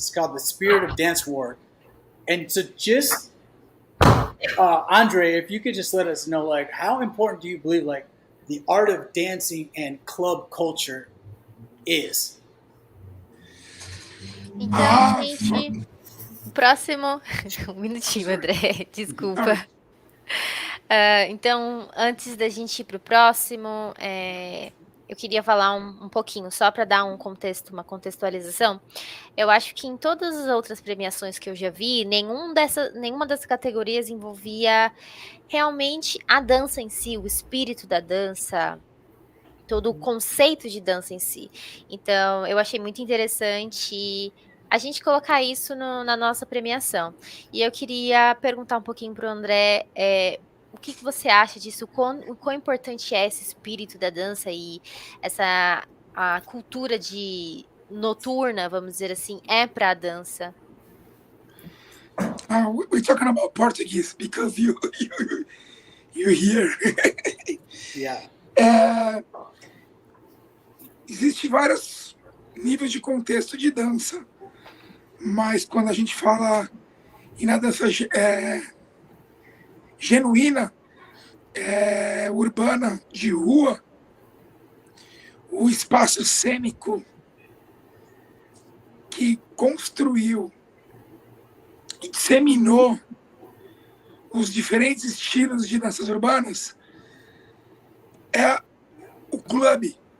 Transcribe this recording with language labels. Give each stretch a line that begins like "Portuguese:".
English: It's called the Spirit of Dance Award. And so just, Andre, if you could just let us know, like, how important do you believe, like, the art of dancing and club culture is?
Portuguese: Então, gente, próximo... Um minutinho, André, desculpa. Então, antes da gente ir para o próximo, eu queria falar um pouquinho, só para dar um contexto, uma contextualização. Eu acho que em todas as outras premiações que eu já vi, nenhuma dessas categorias envolvia realmente a dança em si, o espírito da dança, todo o conceito de dança em si. Então, eu achei muito interessante a gente colocar isso na nossa premiação. E eu queria perguntar um pouquinho para o André, o que você acha disso, o quão importante é esse espírito da dança e a cultura noturna, vamos dizer assim, para a dança?
English: We're talking about Portuguese because you're here. Yeah.
Portuguese: Existem vários níveis de contexto de dança, mas quando a gente fala em uma dança genuína, urbana, de rua, o espaço cênico que construiu e disseminou os diferentes estilos de danças urbanas é o clube.